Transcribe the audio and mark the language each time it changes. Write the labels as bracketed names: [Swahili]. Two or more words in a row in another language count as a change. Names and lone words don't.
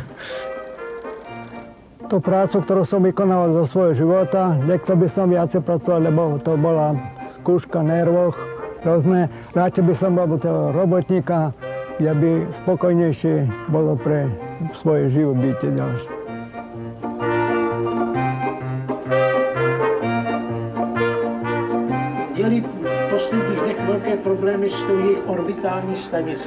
[Slovak] Tú prácu, ktorú som vykonával za svojho života, nechcel by som viacej pracovať, lebo to bola skúška nervoch, rôzne. Radšej by som bol toho robotníka, kde by spokojnejšie bolo pre svoje živobytie ďalšie. [Czech] Měli v posledních dnech velké problémy s tou jejich orbitální stanicí.